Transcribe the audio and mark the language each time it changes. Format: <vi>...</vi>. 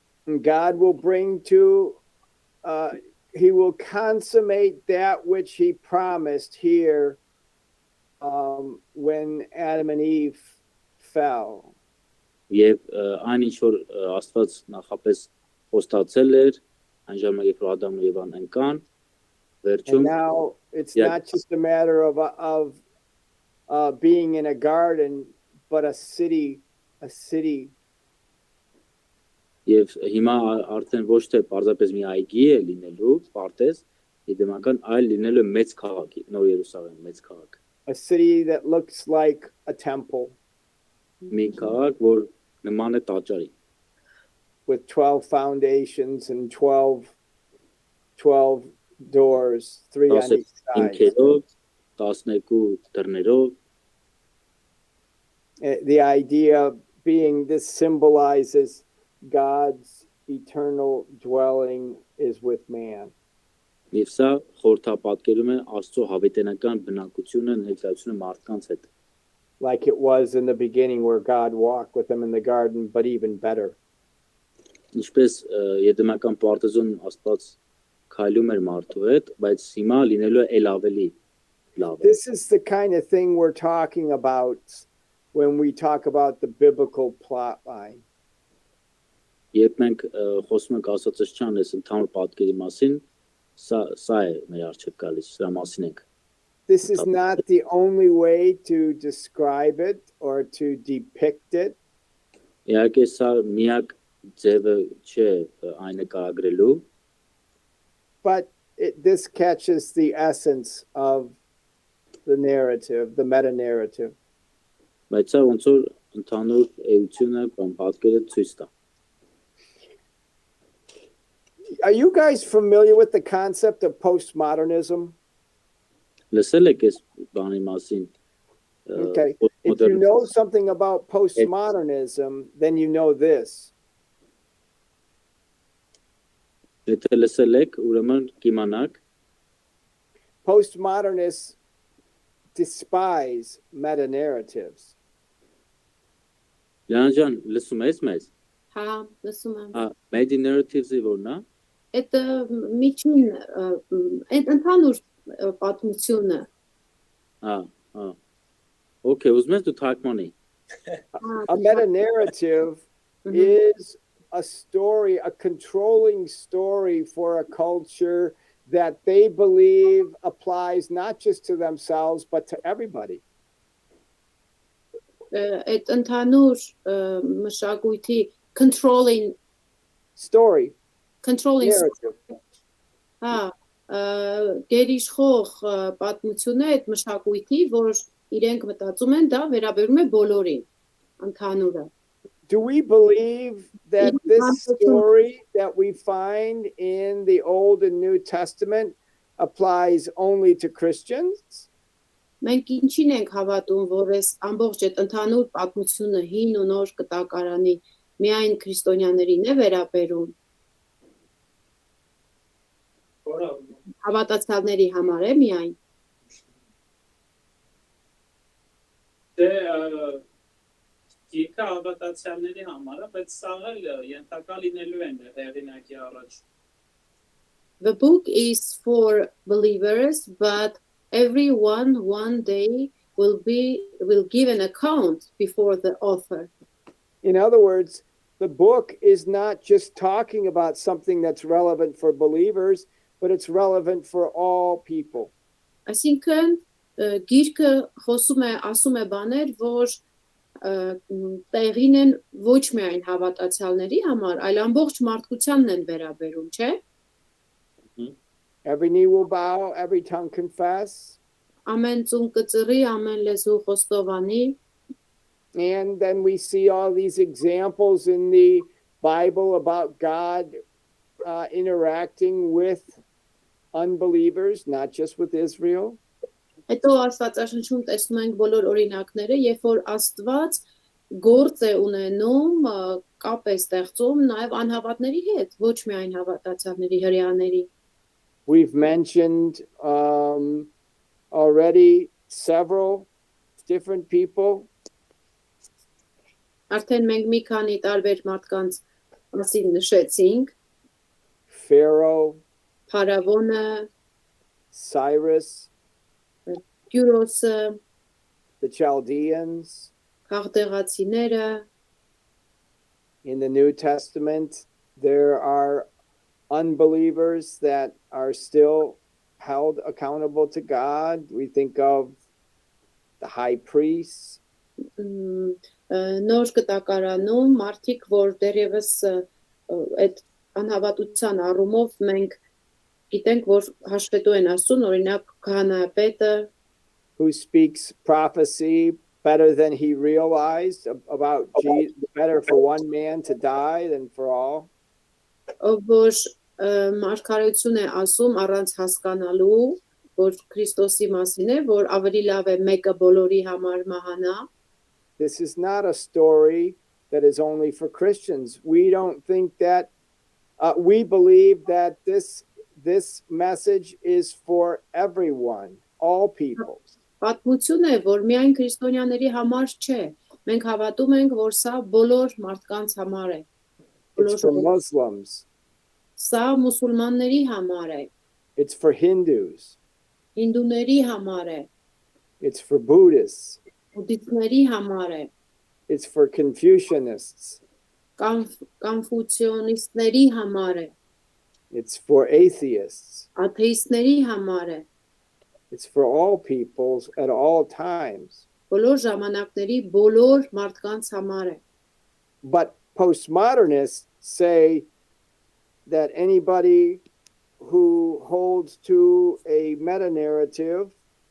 <en>And God will bring to, he will consummate that which he promised here when Adam and Eve fell.</en> <hy>Եվ այն ինչ որ Աստված նախապես խոստացել էր, այն ժամանակ երբ Ադամն ու Եվան ընկան, վերջում</hy> <en>And now it's not just a matter of being in a garden, but a city.</en> <hy>Եվ հիմա արդեն ոչ թե պարզապես մի այգի է լինելու, պարտեզ, Իդեմական այլ լինելու մեծ քաղաք, Նոր Երուսաղեմ, մեծ քաղաք։</hy> <en>a city that looks like a temple</en> <hy>Մի քաղաք, որ նման է տաճարի,</hy> <en>with 12 foundations and 12 doors, 3 on 10 each side.</en> <hy>հիմքերով, 12 դռներով,</hy> <en>The idea being this symbolizes God's eternal dwelling is with man.</en> <hy>եւ սա խորհրդապատկերում է Աստծո հավիտենական բնակությունը, ներկայությունը մարդկանց հետ։</hy> <en>Like it was in the beginning where God walked with them in the garden, but even better.</en> <hy>Ինչպես Եդեմական պարտեզոն Աստված քայլում էր մարդու հետ, բայց հիմա լինելու է ել ավելի լավ։</hy> <en>This is the kind of thing we're talking about when we talk about the biblical plot line.</en> <hy>Երբ մենք խոսում ենք Աստվածաշնչյան այս ընդհանուր պատկերի մասին, սա է մեր առջև գալիս, սրա մասին ենք։</hy> <en>This is not the only way to describe it or to depict it,</en> <hy>Իհարկե սա միակ ձևը չէ այն նկարագրելու,</hy> <en>but this catches the essence of the narrative, the meta-narrative.</en> <hy>բայց սա ոնց որ ընդհանուր էությունը կամ պատկերը ցույց տա։</hy> <en>Are you guys familiar with the concept of postmodernism?</en> <hy>Լսել եք այս բանի մասին։</hy> <en>Okay. If you know something about postmodernism, then you know this.</en> <hy>Եթե լսել եք, ուրեմն կիմանաք,</hy> <en>Postmodernists despise meta-narratives.</en> <hy>Լիան ջան, լսում ես մեզ։ Հա, լսում եմ։</hy> <en>Media narratives-</en> <hy>ը որն է։ Այդ միջին այդ ընդհանուր պատմությունը։ Okay, ուզում ես դու թարգմանի։</hy> <en>A meta-narrative is a story, a controlling story for a culture that they believe applies not just to themselves, but to everybody.</en> <hy>Այդ ընդհանուր մշակույթի</hy> <en>controlling Story, narrative. narrative.</en> <hy>Հա, գերիշխող պատմությունը այդ մշակույթի, որ իրենք մտածում են, դա վերաբերում է բոլորին, ընդհանուրը։</hy> <en>Do we believe that this story that we find in the Old and New Testament applies only to Christians?</en> <hy>Մենք ինչին ենք հավատում, որ այս ամբողջ այդ ընդհանուր պատմությունը հին ու նոր կտակարանի միայն քրիստոնյաներին է վերաբերում։ Հավատացյալների համար է միայն։ Գիրքը հավատացյալների համար է, բայց սա էլ ենթակա լինելու են հեղինակի առաջ։</hy> <en>The book is for believers, but everyone one day will give an account before the author. In other words, the book is not just talking about something that's relevant for believers, but it's relevant for all people.</en> <hy>Այսինքն գիրքը խոսում է, ասում է բաներ, որ տեղին են ոչ միայն հավատացյալների համար, այլ ամբողջ մարդկությանն են վերաբերում, չէ՞։</hy> <en>Every knee will bow, every tongue confess.</en> <hy>Ամեն ծուն կծռի, ամեն լեզու խոստովանի։</hy> <en>And then we see all these examples in the Bible about God interacting with unbelievers, not just with Israel.</en> <hy>Հետո Աստվածաշնչում տեսնում ենք բոլոր օրինակները, երբ որ Աստված գործ է ունենում, կապ է ստեղծում նաև անհավատների հետ, ոչ միայն հավատացյալների, հրեաների։</hy> <en>We've mentioned already several different people.</en> <hy>Արդեն մենք մի քանի տարբեր մարդկանց մասին նշեցինք.</hy> <en>Pharaoh,</en> <hy>Փարավոնը,</hy> <en>Cyrus,</en> <hy>Կյուրոսը,</hy> <en>the Chaldeans.</en> <hy>քաղտեղացիները։</hy> <en>In the New Testament, there are unbelievers that are still held accountable to God. We think of the high priests.</en> <hy>Նոր կտակարանում մարդիկ, որ դեռևս այդ անհավատության առումով մենք Գիտենք, որ հաշվետու են ասում, օրինակ քահանայապետը,</hy> <en>who speaks prophecy better than he realized about Jesus, better for one man to die than for all.</en> <hy>ով որ մարգարեություն է ասում առանց հասկանալու, որ Քրիստոսի մասին է, որ ավելի լավ է մեկը բոլորի համար մահանա։</hy> <en>This is not a story that is only for Christians. We don't think that, we believe that this message is for everyone, all peoples.</en> <hy>Պատմություն է, որ միայն քրիստոնյաների համար չէ։ Մենք հավատում ենք, որ սա բոլոր մարդկանց համար է։</hy> <en>It's for Muslims.</en> <hy>Սա մուսուլմանների համար է,</hy> <en>It's for Hindus.</en> <hy>հինդուների համար է,</hy> <en>It's for Buddhists.</en> <hy>բուդդիստների համար է,</hy> <en>It's for Confucianists.</en> <hy>կոնֆուցիոնիստների համար է,</hy> <en>It's for atheists.</en> <hy>աթեիստների համար է,</hy> <en>It's for all peoples at all times.</en> <hy>բոլոր ժամանակների բոլոր մարդկանց համար է։</hy> <en>But postmodernists say that anybody who holds to a meta narrative</en>